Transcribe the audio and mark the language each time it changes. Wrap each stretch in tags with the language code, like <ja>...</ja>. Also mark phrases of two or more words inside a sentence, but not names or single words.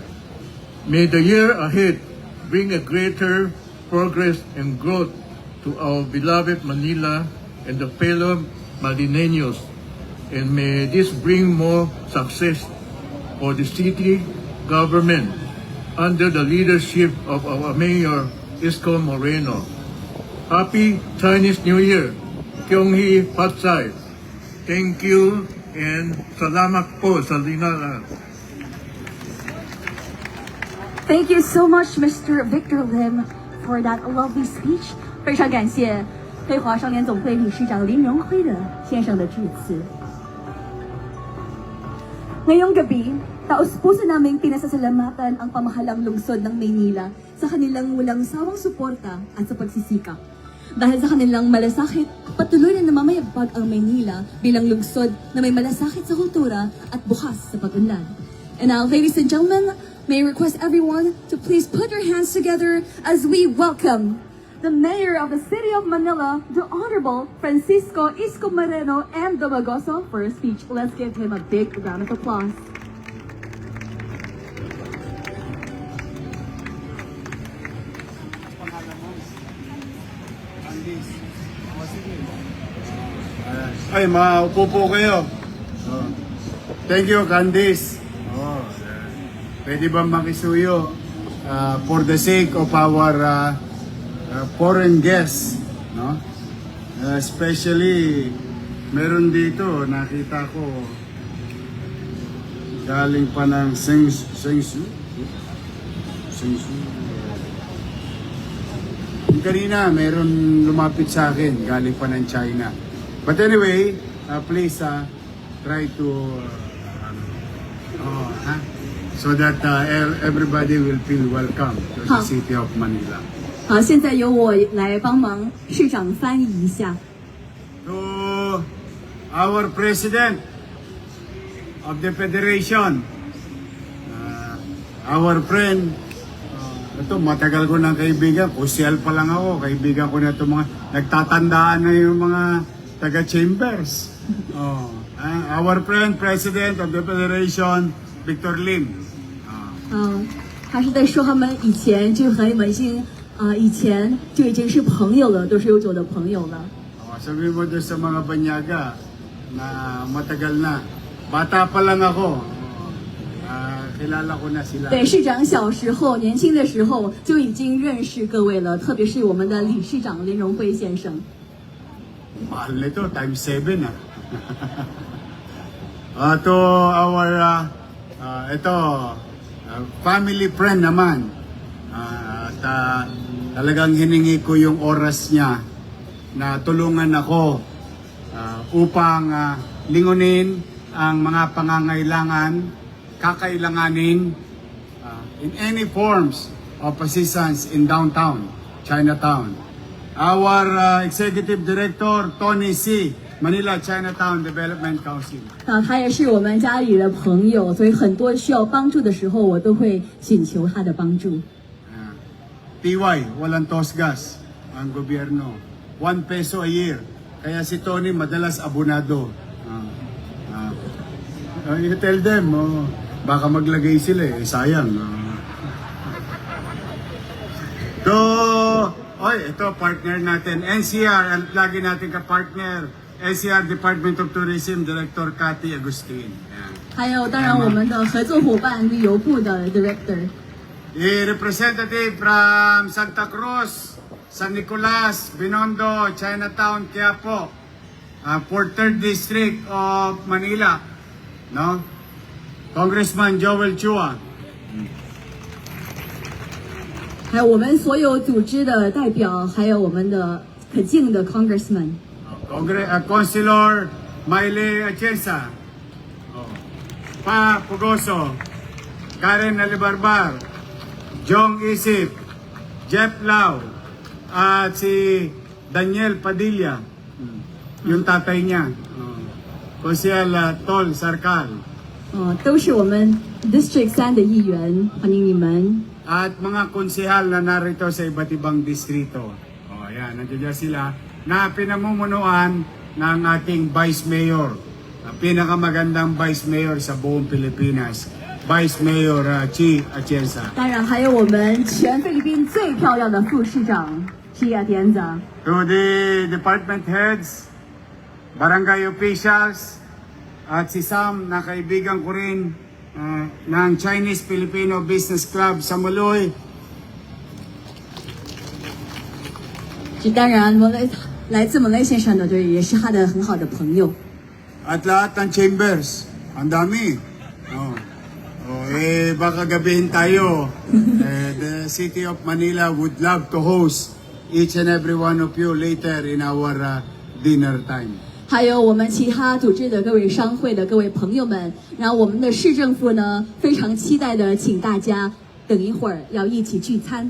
<en>May the year ahead bring a greater progress and growth to our beloved Manila and the fellow Manileños, and may this bring more success for the city government under the leadership of our Mayor Isko Moreno. Happy Chinese New Year! Kyung-hee Patsai! Thank you</en> <tl>and salamat po sa linala.</tl> <en>Thank you so much, Mr. Victor Lim, for that lovely speech.</en> <zh>非常感谢飞华商联总会理事长林荣辉先生的致辞。</zh> <tl>Ngayong gabi, taos-puso naming pinasasalamatan ang pamahalang lungsod ng Maynila sa kanilang walang sawang suporta at sa pagsisikap. Dahil sa kanilang malasakit, patuloy na namamayagpag ang Maynila bilang lungsod na may malasakit sa kultura at bukas sa pag-unlad.</tl> <en>And now, ladies and gentlemen, may I request everyone to please put your hands together as we welcome the Mayor of the City of Manila, the Honorable Francisco Isko Moreno and Domogoso for a speech. Let's give him a big round of applause.</en> <tl>Ay, maupo po kayo.</tl> <en>Thank you, Candice.</en> <tl>Pwede ba makisuyo</tl> <en>for the sake of our foreign guests, no?</en> <tl>Especially meron dito nakita ko galing pa ng Sengsu. Kanina meron lumapit sa akin galing pa ng China.</tl> <en>But anyway, please try to so that everybody will feel welcome to the city of Manila.</en> <zh>好，现在由我来帮忙市长翻译一下。</zh> <en>So, our President of the Federation, our friend,</en> <tl>ito matagal ko ng kaibigan, kusyal pa lang ako, kaibigan ko na ito mga, nagtatandaan na yung mga taga-chambers.</tl> <en>Our friend, President of the Federation, Victor Lim.</en> <zh>他是在说他们以前就很文心以前就已经是朋友了，都是有酒的朋友了。</zh> <tl>Sabi mo doon sa mga banyaga na matagal na. Bata pa lang ako. Kilala ko na sila.</tl> <zh>对，市长小时候、年轻的时候就已经认识各位了，特别是我们的理事长林荣辉先生。</zh> <tl>Mahal nito,</tl> <en>times 7 ah. To our, family friend naman.</en> <tl>Talagang hiningi ko yung oras niya na tulungan ako upang lingunin ang mga pangangailangan, kakailanganin</tl> <en>in any forms of assistance in downtown,</en> <tl>Chinatown.</tl> <en>Our Executive Director, Tony C., Manila Chinatown Development Council.</en> <zh>他也是我们家里的朋友，所以很多需要帮助的时候，我都会请求他的帮助。</zh> <tl>TY, walang tosgas ang gobyerno.</tl> <en>1 peso a year.</en> <tl>Kaya si Tony madalas abonado.</tl> <en>You tell them,</en> <tl>baka maglagay sila sayang. Ito partner natin, NCR, at lagi natin ka-partner, NCR Department of Tourism Director Cathy Agustin. Yan.</tl> <zh>还有，当然我们的合作伙伴旅游部的 Director。</zh> <en>A representative from Santa Cruz, San Nicolas, Binondo, Chinatown, Quiapo, for 3rd District of Manila, no? Congressman Joel Chua.</en> <zh>还有我们所有组织的代表，还有我们的可敬的 Congressman。</zh> <tl>Councilor Maile Atienza, Pa Pugoso, Karen Alibarbar, Jong Isip, Jeff Lau, at si Daniel Padilla, yung tatay niya, Council Tol Sarkal.</tl> <zh>都是我们 District 3的议员，欢迎你们。</zh> <tl>At mga konsehal na narito sa iba't ibang distrito. Ayan, nandiyan sila na pinamumunuan ng ating Vice Mayor. Pinakamagandang Vice Mayor sa buong Pilipinas. Vice Mayor Chi Atienza.</tl> <zh>当然还有我们全菲律宾最漂亮的副市长 Chia Atienza。</zh> <en>To the department heads,</en> <tl>barangay officials, at si Sam na kaibigan ko rin ng Chinese-Filipino Business Club sa Maloy.</tl> <zh>这当然，来自马来西亚的对，也是他的很好的朋友。</zh> <tl>At lahat ng chambers. Ang dami. Baka gabihin tayo.</tl> <en>The City of Manila would love to host each and every one of you later in our dinner time.</en> <zh>还有我们其他组织的各位商会的各位朋友们，然后我们的市政府呢，非常期待的请大家等一会儿要一起聚餐。</zh>